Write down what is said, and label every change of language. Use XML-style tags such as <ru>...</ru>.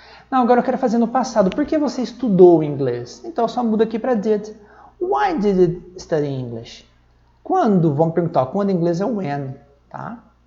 <pt>Não, agora eu quero fazer no passado. Por que você estudou inglês? Então, eu só mudo aqui para did.</pt> <en>Why did you study English?</en> <pt>Quando? Vamos perguntar. Quando em inglês é when, tá?</pt>